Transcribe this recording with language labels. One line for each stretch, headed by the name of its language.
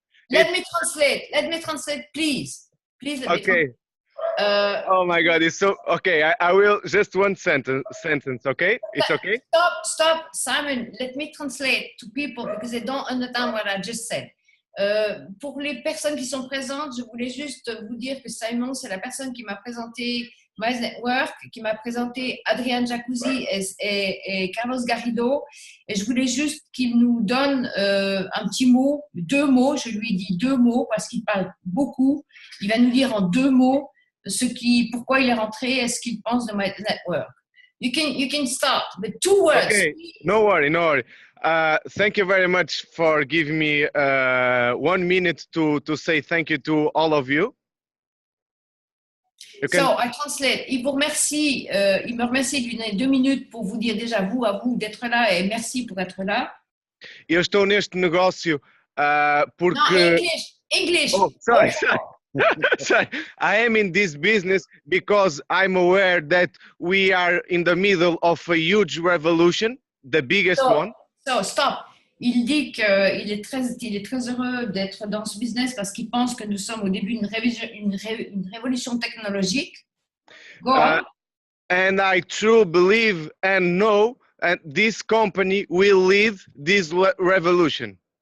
English: Let me translate, please. Please let me Okay. Oh my God, it's so okay. I will just one sentence. Okay, it's okay. Stop, Simon. Let me translate to people because they don't understand what I just said.
French: Pour les personnes qui sont présentes, je voulais juste vous dire que Simon, c'est la personne qui m'a présenté Miles Network, qui m'a présenté Adrian Jacuzzi et Carlos Garrido. Et je voulais juste qu'il nous donne un petit mot, 2 mots. Je lui ai dit 2 mots parce qu'il parle beaucoup. Il va nous dire en 2 mots pourquoi il est rentré et ce qu'il pense de Miles Network.
English: You can start with 2 words. Okay, no worry. Thank you very much for giving me 1 minute to say thank you to all of you. So I translate.
French: Il me remercie de lui donner 2 minutes pour vous dire déjà à vous d'être là et merci pour être là.
Portuguese: Eu estou neste negócio porque.
English: No, English. Oh, sorry. Sorry. I am in this business because I'm aware that we are in the middle of a huge revolution, the biggest one. So stop.
French: Il dit qu'il est très heureux d'être dans ce business parce qu'il pense que nous sommes au début d'une révolution technologique.
English: Go on. And I truly believe and know that this company will lead this revolution.